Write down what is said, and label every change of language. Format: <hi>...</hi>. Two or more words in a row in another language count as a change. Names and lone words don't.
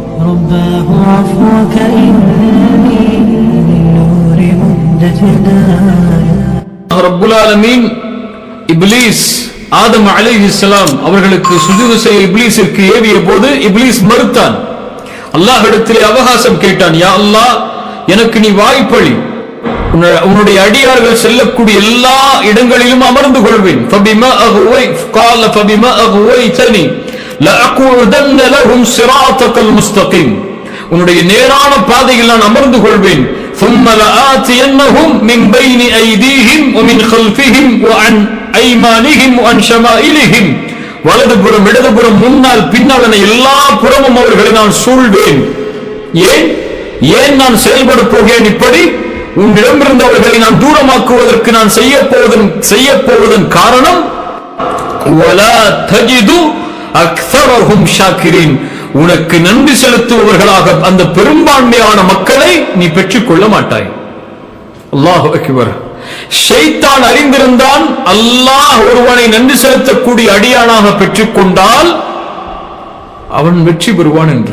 <ar>رباه عفوك إنني للنور منتجدا.</ar> <ta>ரப்புல் ஆலமீன் இப்லீஸ் ஆதம் அலைஹிஸ்ஸலாம் அவர்களுக்கு சுஜூது செய்ய இப்லீஸிற்கு ஏவிய போது இப்லீஸ் மறுத்தான். அல்லாஹ்விடத்திலே அவகாசம் கேட்டான். யா அல்லாஹ், எனக்கு நீ வாய்ப்பளி, உன்னுடைய அடியார்கள் செல்லக்கூடிய எல்லா இடங்களிலும் அமர்ந்து கொள்வேன்.</ta> <ar>فبما أغويتني لأقعدن لهم صراطك المستقيم,</ar> <ta>உன்னுடைய நேரான பாதையில் நான் அமர்ந்து கொள்வேன்.</ta> <ar>ثم لآتينهم من بين أيديهم ومن خلفهم وعن أيمانهم وعن شمائلهم,</ar> <ta>வலதுபுறம் இடதுபுறம் முன்னால் பின்னால் எல்லா புறமும் அவர்களை நான் சூழ்வேன். ஏன் நான் செயல்பட போகிறேன் இப்படி? உன்னிடமிருந்து அவர்களை நான் தூரமாக்குவதற்கு நான் செய்ய போவதன் காரணம்</ta> <ar>ولا تجد أكثرهم شاكرين,</ar> <ta>உனக்கு நன்றி செலுத்துபவர்களாக அந்த பெரும்பான்மையான மக்களை நீ பெற்றுக் கொள்ள மாட்டாய்.</ta> <ar>الله أكبر.</ar> <ta>ஷைத்தான் அறிந்திருந்தான் அல்லாஹ் ஒருவனை நன்றி செலுத்தக்கூடிய அடியானாக பெற்றுக் கொண்டால் அவன் வெற்றி பெறுவான் என்று.</ta>